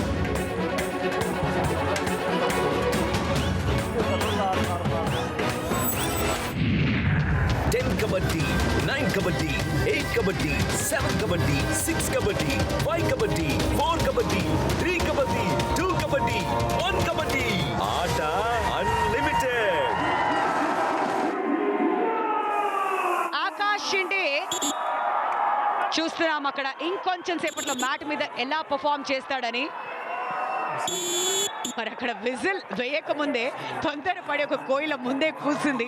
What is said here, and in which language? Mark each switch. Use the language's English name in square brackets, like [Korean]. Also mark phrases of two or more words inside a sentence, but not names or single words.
[Hindi] कबड्डी 9 कबड्डी 8 कबड्डी 7 कबड्डी 6 कबड्डी 5 कबड्डी 4 कबड्डी 3 कबड्डी 2 कबड्डी 1 कबड्डी आट अनलिमिटेड. [Telugu] ఆకాష్ షిండే చూస్తున్నాం అక్కడ ఇంకొంచెం సేపట్లో మ్యాట్ మీద ఎలా పర్ఫామ్ చేస్తాడని. మరి అక్కడ విజిల్ వేయకముందే తొందరపడి ఒక కోయిల ముందే కూసింది.